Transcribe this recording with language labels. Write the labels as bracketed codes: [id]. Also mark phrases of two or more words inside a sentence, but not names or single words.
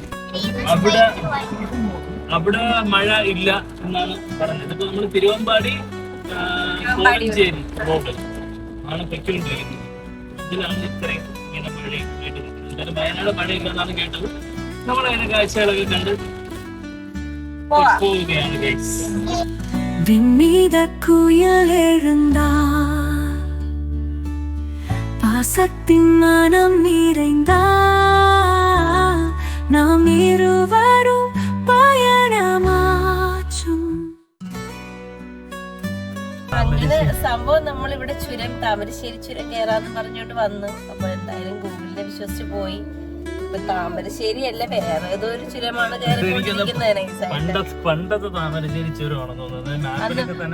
[ml] അവിടെ മഴ ഇല്ല എന്നാണ് പറഞ്ഞത്. ഇപ്പൊ നമ്മള് തിരുവമ്പാടി കോഴഞ്ചേരി റോഡ് ആണ് പൊയ്ക്കൊണ്ടിരിക്കുന്നത്. ഇതിലാണ് ഇത്രയും ഇങ്ങനെ മഴയും കേട്ടത്. എന്തായാലും വയനാട് മഴയില്ലെന്നാണ് കേട്ടത്. നമ്മളതിനെ കാഴ്ചകളൊക്കെ കണ്ട് പോവുകയാണ് ഗൈസ്. [ta] பாசத்தின் மனம் நிறைந்தால் நாம் இருவரும் பயணமாச்சும். [ml] അങ്ങനെ സംഭവം നമ്മളിവിടെ ചുരം, താമരശ്ശേരി ചുരം കയറാന്ന് പറഞ്ഞോണ്ട് വന്നു. അപ്പൊ എന്തായാലും ഗൂഗിളിനെ വിശ്വസിച്ച് പോയി. ഇപ്പൊ താമരശ്ശേരി അല്ല, വേറെ ഏതോ ഒരു ചുരമാണ് കയറിക്കൊണ്ടിരിക്കുന്നത്. പണ്ടത്തെ താമരശ്ശേരി ചുരമാണെന്ന് തോന്നുന്നത്.